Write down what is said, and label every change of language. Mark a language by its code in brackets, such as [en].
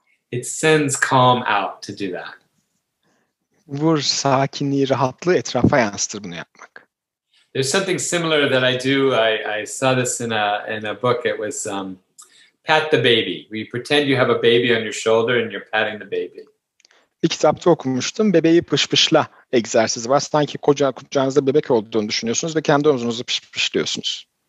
[en] It sends calm out to do that. [tr] Bu sakinliği, rahatlığı etrafa yansıtır bunu yapmak. [en] There's something similar that I do. I saw this in a book. It was pat the baby. We pretend you have a baby on your shoulder and you're patting the baby. [tr] Bir kitapta okumuştum. Bebeği pışpışla egzersizi var. Sanki kucağınızda bebek olduğunu düşünüyorsunuz ve kendi omuzunuzu pışpışlıyorsunuz.